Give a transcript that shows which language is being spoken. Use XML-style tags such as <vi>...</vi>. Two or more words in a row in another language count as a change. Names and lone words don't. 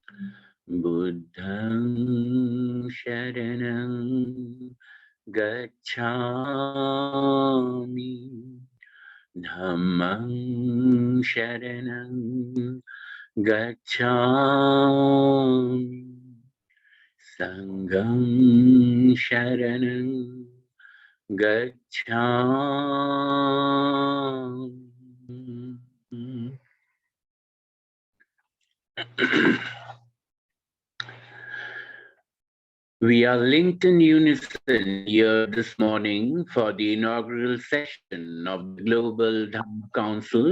<pi>Buddhang Sharanam Gacchami Dhammang Sharanam Gacchami Saṅgham Sharanam Gacchami.</pi> <en>We are linked in unison here this morning for the inaugural session of the Global Dharma Council,</en>